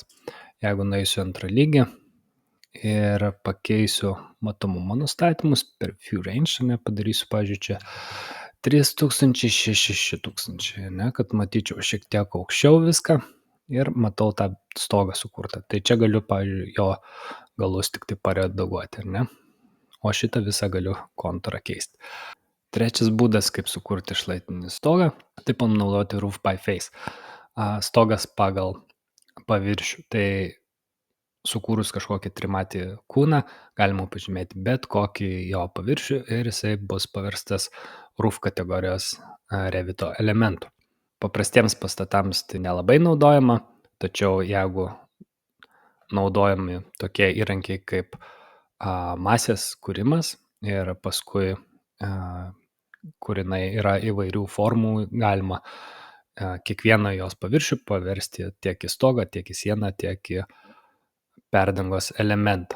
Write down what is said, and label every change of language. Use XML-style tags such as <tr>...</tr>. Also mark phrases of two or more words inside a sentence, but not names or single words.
<lt>Jeigu nueisiu antrą lygį ir pakeisiu matomumo nustatymus per</lt> <en>view range,</en> <lt>padarysiu, pavyzdžiui, čia 3000, 6000, kad matyčiau šiek tiek aukščiau viską. Ir matau tą stogą sukurtą. Tai čia galiu, pavyzdžiui, jo galus tik tai paredaguoti, ar ne? O šitą visą galiu kontūrą keisti. Trečias būdas, kaip sukurti šlaitinį stogą, tai panaudoti</lt> <en>roof by face.</en> <lt>Stogas pagal paviršių. Tai sukūrus kažkokį trimatį kūną, galima pažymėti bet kokį jo paviršių ir jisai bus paverstas roof kategorijos Revito elementų. Paprastiems pastatams tai nelabai naudojama, tačiau jeigu naudojami tokie įrankiai kaip masės kūrimas ir paskui, kur jinai yra įvairių formų, galima kiekvieną jos paviršių paversti tiek į stogą, tiek į sieną, tiek į perdangos elementą.</lt>